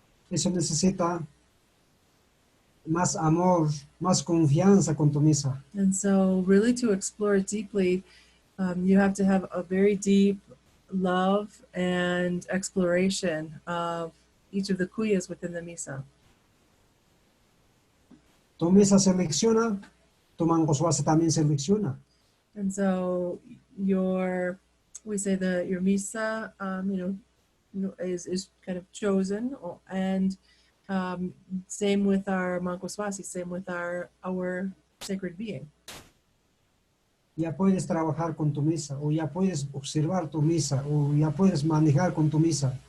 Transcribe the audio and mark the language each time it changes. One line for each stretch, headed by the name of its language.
Spanish: Eso necesita más amor, más confianza con tu misa.
English: And so really to explore it deeply, you have to have a very deep love and exploration of each of the kuyas within the misa.
Spanish: Tu misa selecciona, tu mangosuase también selecciona.
English: And so your misa, is kind of chosen, and same with our Mankoswasi, same with our sacred being.
Spanish: Ya puedes trabajar con tu misa, o ya puedes observar tu misa, o ya puedes manejar con tu misa.